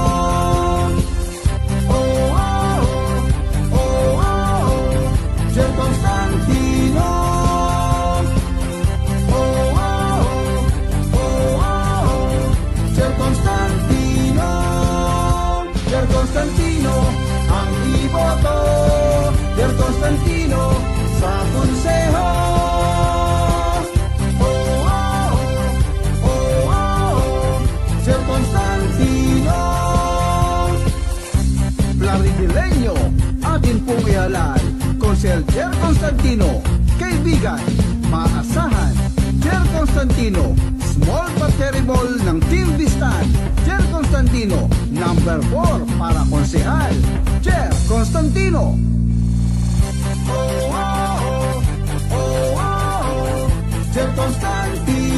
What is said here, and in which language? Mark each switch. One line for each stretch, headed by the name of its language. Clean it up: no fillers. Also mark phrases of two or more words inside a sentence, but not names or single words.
Filipino: Jer Constantino. Jer Constantino. Jer Constantino ang iboto, Jer Constantino sa konseho. Jer Constantino. Plaridileño, atin pong ihalal, Konsel Jer Constantino, kaibigan, maasahan, Jer Constantino,
English: small but terrible
Filipino: ng Team Vistan, Jer Constantino, number 4 para konsehal, Jer Constantino. Jer Constantino.